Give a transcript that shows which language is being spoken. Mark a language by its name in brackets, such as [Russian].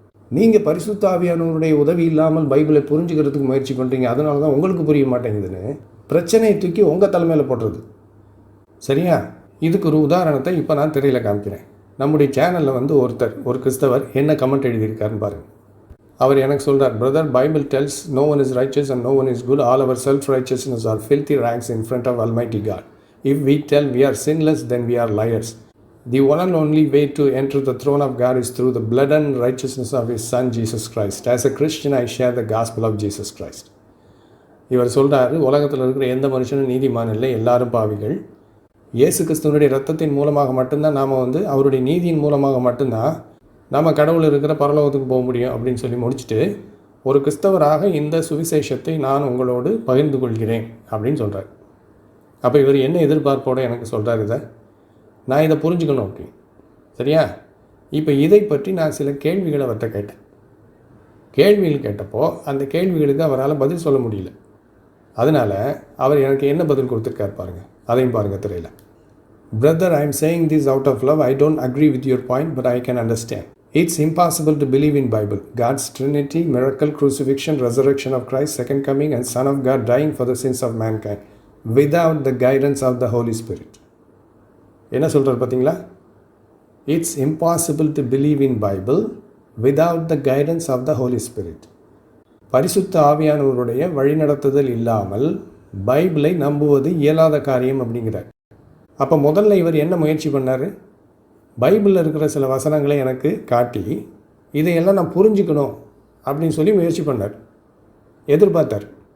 [Tamil] நீங்கள் பரிசுத்த ஆவியானவருடைய உதவி இல்லாமல் பைபிளை புரிஞ்சுக்கிறதுக்கு முயற்சி பண்ணுறீங்க, அதனால தான் உங்களுக்கு புரிய மாட்டேங்குதுன்னு பிரச்சனையை தூக்கி உங்கள் தலைமையில் போட்டுறது. சரியா? இதுக்கு ஒரு உதாரணத்தை இப்போ நான் திரையில் காமிக்கிறேன். நம்முடைய சேனலில் வந்து ஒரு கிறிஸ்தவர் என்ன கமெண்ட் எழுதியிருக்காருன்னு பாருங்கள். அவர் எனக்கு சொல்கிறார், [English] Brother Bible tells no one is righteous and no one is good, all our self righteousness are filthy rags in front of Almighty God. If we tell we are sinless, then we are liars. The one and only way to enter the throne of God is through the blood and righteousness of His Son Jesus Christ. As a Christian, I share the gospel of Jesus Christ. [Tamil] இவர் சொல்கிறாரு, உலகத்தில் இருக்கிற எந்த மனுஷனும் நீதிமான் இல்லை, எல்லாரும் பாவிகள். இயேசு கிறிஸ்துவனுடைய இரத்தத்தின் மூலமாக மட்டும்தான் நாம் வந்து அவருடைய நீதியின் மூலமாக மட்டும்தான் நம்ம கடவுள் இருக்கிற பரலோகத்துக்கு போக முடியும் அப்படின்னு சொல்லி முடிச்சுட்டு, ஒரு கிறிஸ்தவராக இந்த சுவிசேஷத்தை நான் உங்களோடு பகிர்ந்து கொள்கிறேன் அப்படின்னு சொல்கிறார். அப்போ இவர் என்ன எதிர்பார்ப்போடு எனக்கு சொல்கிறார்? நான் இதை புரிஞ்சுக்கணும் அப்படின்னு. சரியா? இப்போ இதை பற்றி நான் சில கேள்விகளை அவர்கிட்ட கேட்டேன். கேள்விகள் கேட்டப்போ அந்த கேள்விகளுக்கு அவரால் பதில் சொல்ல முடியல. அதனால் அவர் எனக்கு என்ன பதில் கொடுத்துருக்கார் பாருங்கள். அதையும் பாருங்கள் திரையில். [English] Brother, I am saying this out of love. I don't agree with your point, but I can understand. It's impossible to believe in Bible, God's Trinity, miracle, crucifixion, resurrection of Christ, second coming, and Son of God dying for the sins of mankind, without the guidance of the Holy Spirit. [Tamil] என்ன சொல்கிறார் பார்த்தீங்களா? [English] It's impossible to believe in Bible without the guidance of the Holy Spirit. [Tamil] பரிசுத்த ஆவியானவருடைய வழிநடத்துதல் இல்லாமல் பைபிளை நம்புவது இயலாத காரியம் அப்படிங்கிறார். அப்போ முதல்ல இவர் என்ன முயற்சி பண்ணார்? பைபிளில் இருக்கிற சில வசனங்களை எனக்கு காட்டி இதையெல்லாம் நான் புரிஞ்சுக்கணும் அப்படின்னு சொல்லி முயற்சி பண்ணார், எதிர்பார்த்தார்.